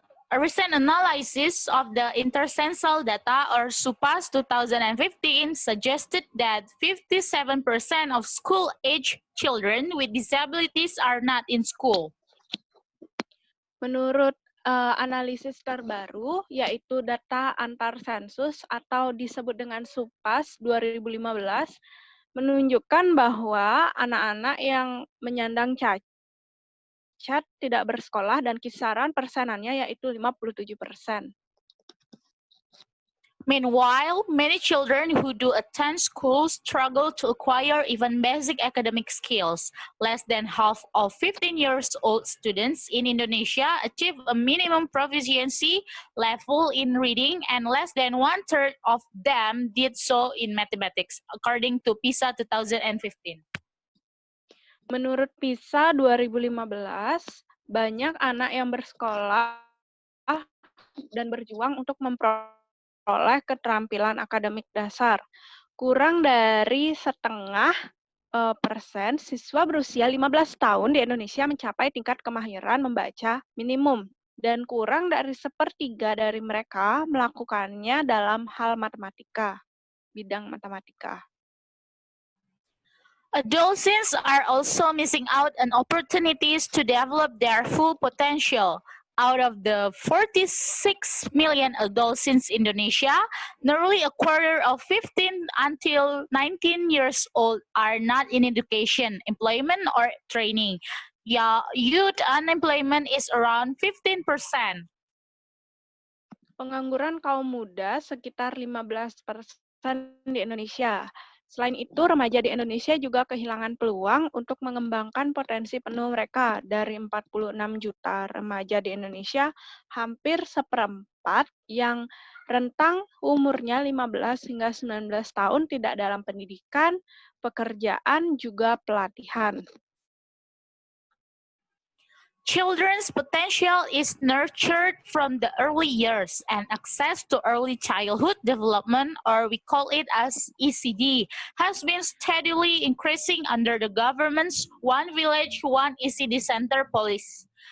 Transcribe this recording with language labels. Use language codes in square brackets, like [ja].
[en] A recent analysis of the intercensal data, or SUPAS 2015, suggested that 57% of school-age children with disabilities are not in school. [id] Menurut analisis terbaru, yaitu data antar sensus atau disebut dengan SUPAS 2015, menunjukkan bahwa anak-anak yang menyandang cacat tidak bersekolah dan kisaran persenannya yaitu 57%. [en] Meanwhile, many children who do attend school struggle to acquire even basic academic skills. Less than half of 15 years old students in Indonesia achieve a minimum proficiency level in reading, and less than 1/3 of them did so in mathematics, according to PISA 2015. [id] Menurut PISA 2015, banyak anak yang bersekolah dan berjuang untuk memperoleh keterampilan akademik dasar. Kurang dari 0,5% siswa berusia 15 tahun di Indonesia mencapai tingkat kemahiran membaca minimum, dan kurang dari 1/3 dari mereka melakukannya dalam hal matematika, bidang matematika. [en] Adolescents are also missing out on opportunities to develop their full potential. Out of the 46 million adolescents in Indonesia, nearly a quarter of 15 until 19 years old are not in education, employment, or training. Youth unemployment is around 15%. [id] Pengangguran kaum muda sekitar 15% di Indonesia. Selain itu, remaja di Indonesia juga kehilangan peluang untuk mengembangkan potensi penuh mereka. Dari 46 juta remaja di Indonesia, hampir seperempat yang rentang umurnya 15 hingga 19 tahun tidak dalam pendidikan, pekerjaan, juga pelatihan. [en] Children's potential is nurtured from the early years, and access to early childhood development, or we call it as ECD, has been steadily increasing under the government's One Village, One ECD Center policy.